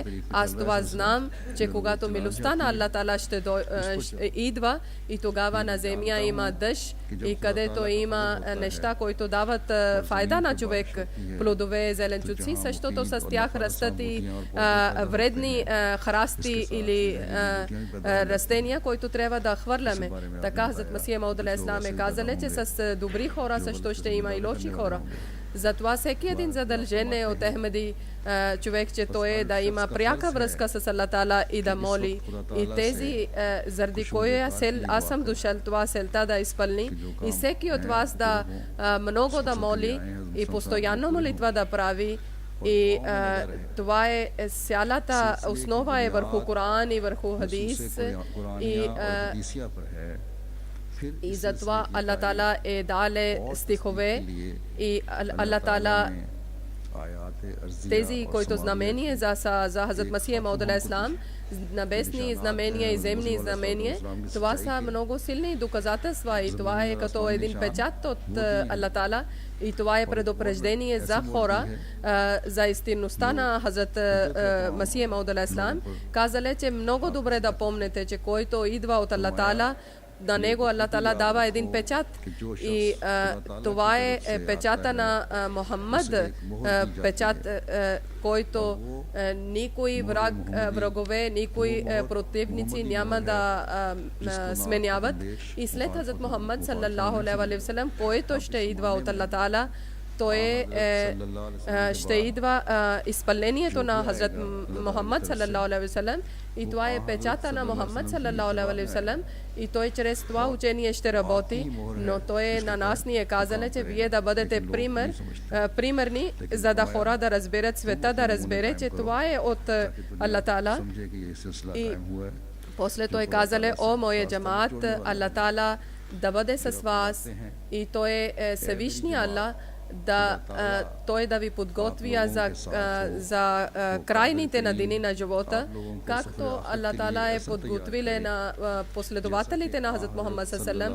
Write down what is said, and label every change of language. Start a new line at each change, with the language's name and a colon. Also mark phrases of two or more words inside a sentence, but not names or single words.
Bulgarian: Аз това знам, че когато милостта на Аллах Тала ще идва и тогава на земя има дъжд и където има неща, които дават файда на човек, плодове, зеленчуци, същото с тях растат и вредни храсти или растения, които трябва да хвърляме. Така Хазрат Масия Мауд
Arabic: عليه السلام
Bulgarian: е казали, че с добри хора също ще има и лоши хора. Затова всеки един задължен е от Ахмеди човек, че той е да има пряка връзка с Аллах Тала и да моли. И тези, заради коя цел аз съм дошъл, това целта да изпълни. И всеки от вас да много да моли и постоянно молитва да прави. И това е цялата основа е върху Коран и върху хадис. И затова Аллах Тала е дале стихове и Аллах Тала тези, които знамения за Хазрат Масия Мауд
Arabic: عليه السلام,
Bulgarian: небесни знамения и земни знамения, това са много силни доказателства и това е като един печат от Аллах Тала. И това е предупреждение за хора, за истинността на Хазрат Масия Мауд
Arabic: عليه السلام.
Bulgarian: Казали, че много добре да помните, че който идва от Аллах Тала, на него Аллах Тала дава един печат. И това е печата на Мухаммад, печат, който никой врагове, никой противници няма да сменяват. И след Хазрат Мухаммад
Arabic: صلى الله عليه وسلم,
Bulgarian: който ще идва от Аллах Тала, той ще идва изпълнението на Хазрат Мухаммад
Arabic: صلى الله عليه وسلم
Bulgarian: и това е печата на Мухаммад
Arabic: صلى الله عليه وسلم
Bulgarian: и той чрез това учение ще работи, но той на нас ни е казал, че вие да бъдете примерни, за да хора да разберат света, да разберат, че това е от Аллах Тала. И после той казал, о моя джамаат, Аллах Тала да бъде с вас и той е Всевишния Аллах, той да ви подготвя за крайните на дни на живота, както Аллах Тала е подготвил на последователите на Хазрат Мухаммад саллаллаху.